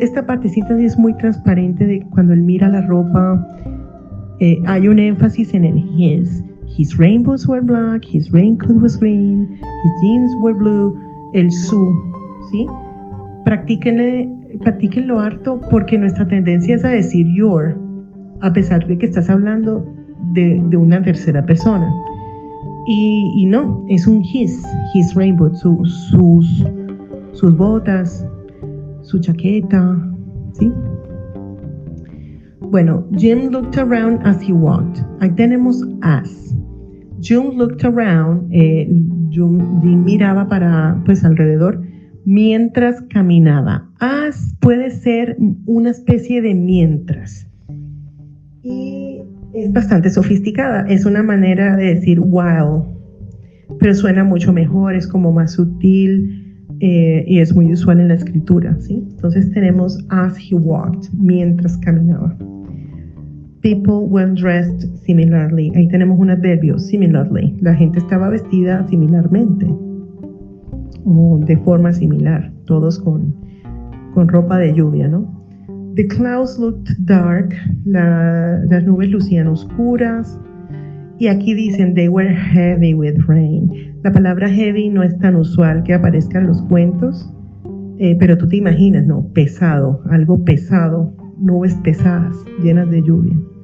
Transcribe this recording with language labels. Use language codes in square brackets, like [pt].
[es] Esta partecita sí es muy transparente de cuando él mira la ropa. Hay un énfasis en el his. [en] His rainbows were black, his raincoat was green, his jeans were blue. [es] El su, ¿sí? Practíquenlo harto porque nuestra tendencia es a decir your, a pesar de que estás hablando de una tercera persona. Y no, es un his rainbow, sus botas, su chaqueta, ¿sí? Bueno, [en] Jim looked around as he walked. [es] Ahí tenemos as. [en] Jim looked around, [es] Jim miraba pues alrededor mientras caminaba. As puede ser una especie de mientras. Y es bastante sofisticada, es una manera de decir while, pero suena mucho mejor, es como más sutil y es muy usual en la escritura, ¿sí? Entonces tenemos [en] as he walked, [es] mientras caminaba. [en] People were dressed similarly. [es] Ahí tenemos un adverbio, similarly. La gente estaba vestida similarmente o de forma similar, todos con ropa de lluvia, ¿no? [en] The clouds looked dark. [es] Las nubes lucían oscuras. Y aquí dicen, [en] they were heavy with rain. [es] La palabra heavy no es tan usual que aparezca en los cuentos, pero tú te imaginas, ¿no? Pesado, algo pesado, nubes pesadas, llenas de lluvia.